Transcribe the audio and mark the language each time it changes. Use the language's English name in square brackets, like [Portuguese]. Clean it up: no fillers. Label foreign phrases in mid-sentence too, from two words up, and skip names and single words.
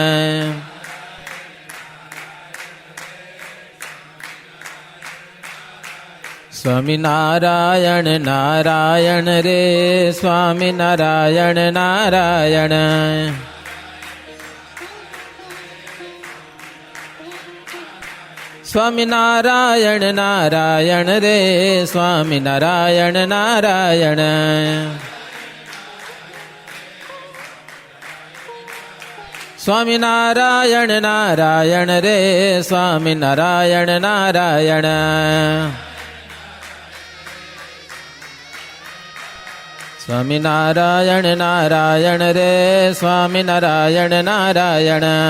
[Gujarati] स्वामी नारायण नारायण रे, स्वामी नारायण नारायण. स्वामी नारायण नारायण रे, स्वामी नारायण नारायण. સ્વામિનારાયણ નારાયણ રે સ્વામિનારાયણ નારાયણ. સ્વામિનારાયણ નારાયણ રે સ્વામિનારાયણ નારાયણ.